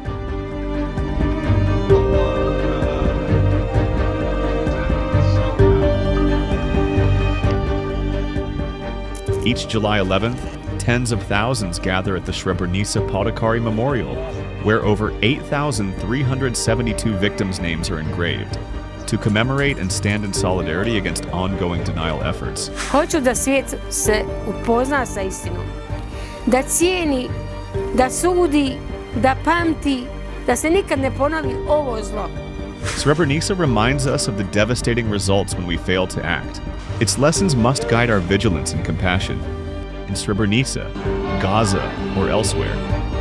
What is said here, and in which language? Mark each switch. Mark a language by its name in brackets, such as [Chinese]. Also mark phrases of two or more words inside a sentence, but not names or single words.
[English] Each July 11th, tens of thousands gather at the Srebrenica Podakari Memorial, where over 8,372 victims' names are engraved, to commemorate and stand in solidarity against ongoing denial efforts. [Bosnian] Hoću da svijet se upozna sa istinom, da cijeni, da sudi, da pamti, da se nikad ne ponovi ovo zlo. [English] Srebrenica reminds us of the devastating results when we fail to act. Its lessons must guide our vigilance and compassion. In Srebrenica, Gaza, or elsewhere,